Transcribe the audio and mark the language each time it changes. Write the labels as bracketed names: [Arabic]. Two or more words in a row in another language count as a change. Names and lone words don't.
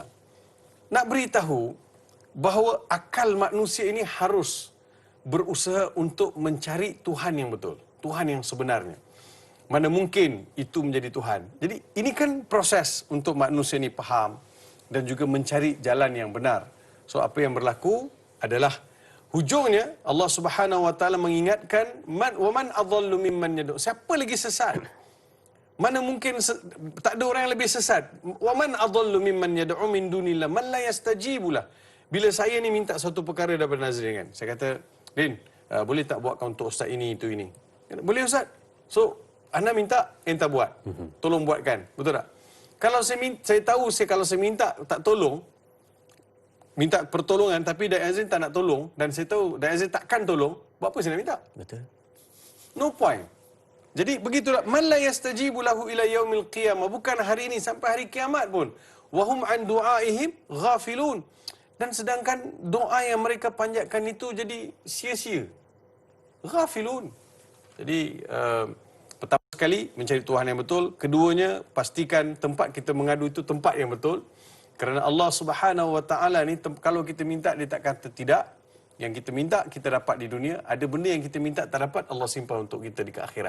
[Malay] Nak beritahu bahawa akal manusia ini harus berusaha untuk mencari Tuhan yang betul. Tuhan yang sebenarnya. Mana mungkin itu menjadi Tuhan. Jadi, ini kan proses untuk manusia ini faham dan juga mencari jalan yang benar. So, apa yang berlaku adalah hujungnya [Arabic] الله سبحانه وتعالى [Malay] mengingatkan [Arabic] ومن أضل ممن يدعو. [Malay] Siapa lagi sesat? Mana mungkin tak ada orang yang lebih sesat. [Arabic] ومن أضل ممن يدعو من دون الله من لا يستجيب له. [Malay] Bila saya ni minta satu perkara daripada Nazrin kan. Saya kata, "Din, boleh tak buatkan untuk ustaz ini itu ini?" "Boleh ustaz." So, anda minta, enta buat. Tolong buatkan. Betul tak? Kalau saya tahu kalau saya minta tak tolong, minta pertolongan tapi Daik Azrin tak nak tolong dan saya tahu Daik Azrin takkan tolong, buat apa saya nak minta? Betul. [English] No point. [Malay] Jadi begitulah, [Arabic] من لا يستجيب له إلى يوم القيامة, [Malay] bukan hari ini sampai hari kiamat pun. [Arabic] وهم عن دعائهم غافلون. [Malay] Dan sedangkan doa yang mereka panjatkan itu jadi sia-sia. Ghafilun. Jadi pertama sekali mencari Tuhan yang betul, keduanya pastikan tempat kita mengadu itu tempat yang betul. Kerana [Arabic] الله سبحانه وتعالى [Malay] ni kalau kita minta dia tak kata tidak. Yang kita minta kita dapat di dunia, ada benda yang kita minta tak dapat Allah simpan untuk kita di akhirat.